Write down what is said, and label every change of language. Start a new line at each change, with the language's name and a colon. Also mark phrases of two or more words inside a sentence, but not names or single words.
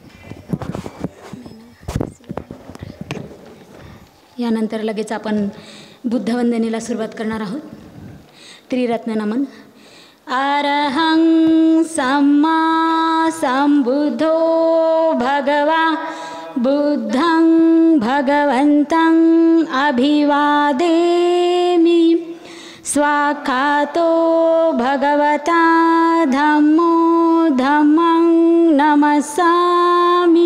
Marathi: यानंतर लगेच आपण बुद्धवंदनेला सुरुवात करणार आहोत। त्रिरत्न नमन।
Pali: अरहं सम्मा संबुद्धो भगवा बुद्धं भगवन्तं अभिवादेमि। स्वाखातो भगवता धम्मो धम्मं नमस्सामि।